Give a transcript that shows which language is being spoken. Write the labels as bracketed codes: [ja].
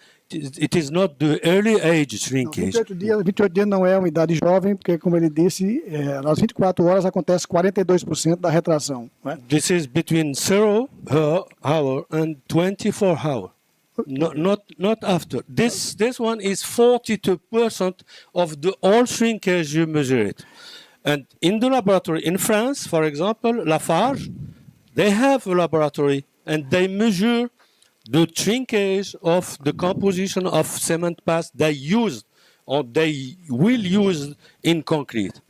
[en] It is not the early age shrinkage. [pt] 28 dias não é uma idade jovem, porque, como ele disse, nas 24 horas acontece 42% da retração. Né? [en] This is between 0 hour and 24 hours. Not after. This one is 42% of the all shrinkage you measure it. And in the laboratory in France, for example, Lafarge, they have a laboratory and they measure the shrinkage of the composition of cement paste they used or they will use in concrete.